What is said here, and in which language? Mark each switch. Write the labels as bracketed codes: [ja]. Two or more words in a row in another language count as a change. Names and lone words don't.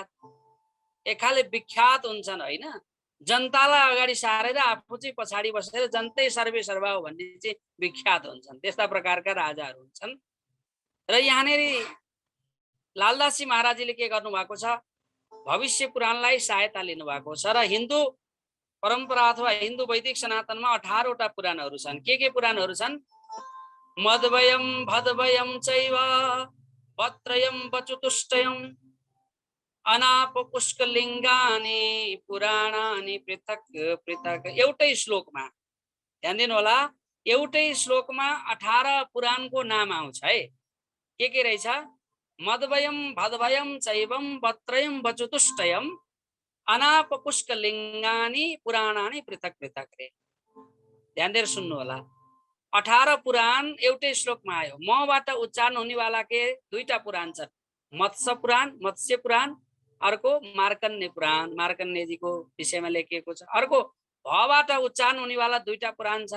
[ne] एकाले विख्यात हुन्छन् हैन, जनतालाई अगाडि सारेर आफू चाहिँ पछाडि बसेर जनतै सर्वे सर्वा हो भन्ने चाहिँ विख्यात हुन्छन्। त्यस्ता प्रकारका राजाहरू हुन्छन्। र यहाँनेरि लालदासी महाराजले के गर्नु भएको छ, भविष्य पुराणलाई सहायता लिनु भएको छ। र हिन्दू परम्परा अथवा हिन्दू वैदिक सनातनमा 18 वटा पुराणहरू छन्। के पुराणहरू छन्? [sa] मदवयम भदवयम चैव वत्रयम वचुतुष्टयम अनापपुष्कलिङ्गानि पुराणानि पृथक पृथक। [ne] एउटै श्लोकमा ध्यान दिनु होला, एउटै श्लोकमा 18 पुराणको नाम आउँछ है। के रहेछ? [sa] मदवयम भदवयम चैवम वत्रयम वचुतुष्टयम अनापपुष्कलिङ्गानि पुराणानि पृथक पृथक रे। [ne] ध्यान दिएर सुन्नु होला। 18 पुराण एउटै श्लोकमा आयो। मबाट उच्चारण हुनेवाला के 2टा पुराण छन्, मत्स्य पुराण, अर्को मार्कण्डेय पुराण, मार्कण्डेयजीको विषयमा लेखिएको छ। अर्को भबाट उच्चारण हुनेवाला 2टा पुराण छन्।